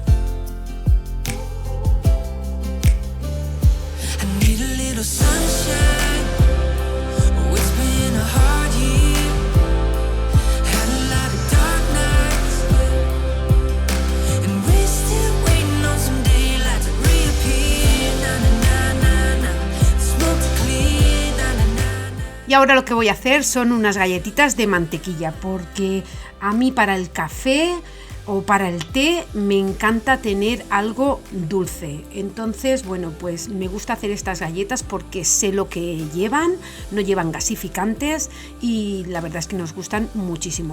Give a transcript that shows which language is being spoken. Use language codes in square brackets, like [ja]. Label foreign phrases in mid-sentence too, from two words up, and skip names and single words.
[en] I need a little sunshine. Oh, it's been a hard year. Had a lot of dark nights, yeah. And we're still waiting on some daylight to reappear. Na na na na na. Smoke to clear. Na na na na. [es] Y ahora lo que voy a hacer son unas galletitas de mantequilla, porque a mí para el café o para el té me encanta tener algo dulce. Entonces, bueno, pues me gusta hacer estas galletas porque sé lo que llevan, no llevan gasificantes y la verdad es que nos gustan muchísimo.